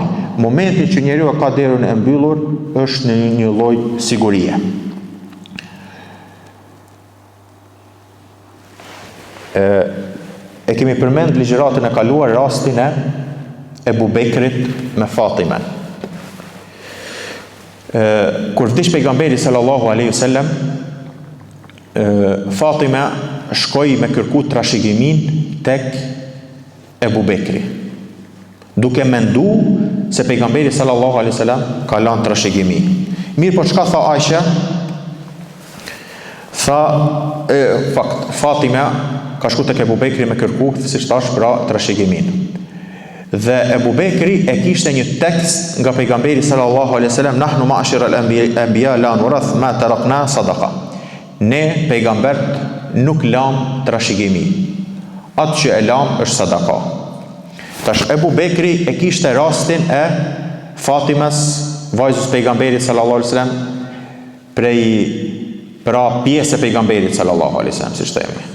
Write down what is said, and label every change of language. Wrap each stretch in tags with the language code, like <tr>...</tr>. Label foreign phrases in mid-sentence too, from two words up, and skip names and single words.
<sq>Momenti që njeriu ka derën e mbyllur, është në një lloj sigurie. E kemi përmend ligjëratën e kaluar rastin e Ebu Bekrit me Fatimen. Kur vdiq pejgamberi</sq> <ar>صلى الله عليه وسلم,</ar> <sq>Fatima shkoi me kërku trashëgimin tek Ebu Bekri, duke mendu se pejgamberi</sq> <ar>صلى الله عليه وسلم</ar> <sq>ka lënë trashëgimi. Mirë, po çka tha Aisha? Fatima ka shku tek Ebu Bekri me kërku, siç thash, pra trashëgimin. Dhe Ebu Bekri e kishte një tekst nga pejgamberi</sq> <ar>صلى الله عليه وسلم نحن معاشر الأنبياء لا نورث ما تركنا صدقة.</ar> <sq>Ne pejgambert nuk lam trashëgimi. Atë që e lam është sadaka. Tash Ebu Bekri e kishte rastin e Fatimes, vajzës pejgamberit</sq> <ar>صلى الله عليه وسلم,</ar> <sq>pra pjesë e pejgamberit</sq> <ar>صلى الله عليه وسلم,</ar> <sq>siç themi.</sq>